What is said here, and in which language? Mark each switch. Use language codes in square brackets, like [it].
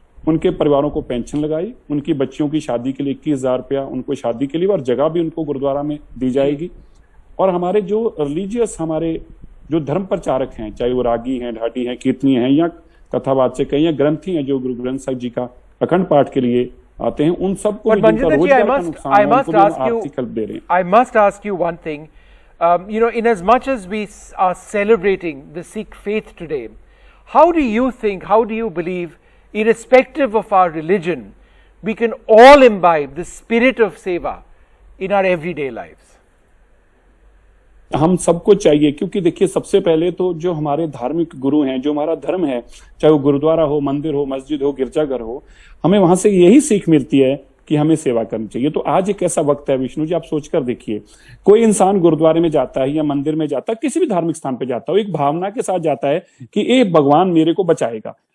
[hi] उनके परिवारों को पेंशन लगाई, उनकी बच्चियों की शादी के लिए 21,000 रुपया उनको शादी के लिए, और जगह भी उनको गुरुद्वारा में दी जाएगी। और हमारे जो रिलीजियस, हमारे जो धर्म प्रचारक हैं, चाहे वो रागी हैं, ढाटी हैं, कीर्तनी हैं, या कथावाचक हैं, या ग्रंथी हैं जो गुरु ग्रंथ साहिब जी का अखंड पाठ के लिए आते हैं, उन सबको भी जिनका रोजगार का नुकसान है, उनको भी आर्थिक हेल्प दे रहे हैं। [en] I must ask you one thing. In as much as we are celebrating the Sikh faith today, how do you think, how do you believe, irrespective of our religion, we can all imbibe the spirit of seva in our everyday lives? [hi] हम सबको चाहिए, क्योंकि देखिए सबसे पहले तो जो हमारे धार्मिक गुरु हैं, जो हमारा धर्म है, चाहे वो गुरुद्वारा हो, मंदिर हो, मस्जिद हो, गिरजाघर हो, हमें वहां से यही सीख मिलती है कि हमें सेवा करनी चाहिए। तो आज एक ऐसा वक्त है विष्णु जी, आप सोचकर देखिए, कोई इंसान गुरुद्वारे में जाता है या मंदिर में जाता है, किसी भी धार्मिक स्थान पे जाता है, एक भावना के साथ जाता है कि ये भगवान मेरे को बचाएगा।